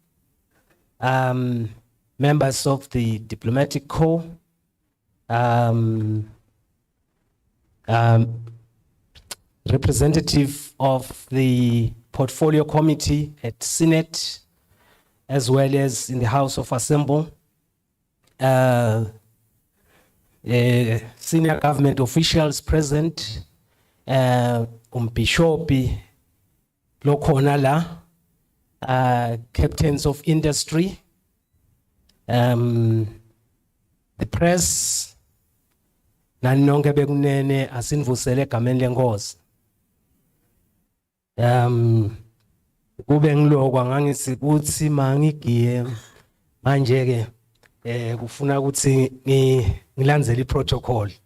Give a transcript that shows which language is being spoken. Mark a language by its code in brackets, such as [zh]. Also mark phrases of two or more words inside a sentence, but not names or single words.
[en] members of the Diplomatic Corps, representative of the Portfolio Committee at Senate, as well as in the House of Assembly, senior government officials present, [ss] Bishopi, lokhona la, [en] captains of industry, the press, [ss] nanonke bekunene asinvusele egameni lenkosi. Kube ngilokwa ngangithi kuthi mangigiye manje ke kufuna ukuthi ngilandzele iprotocol.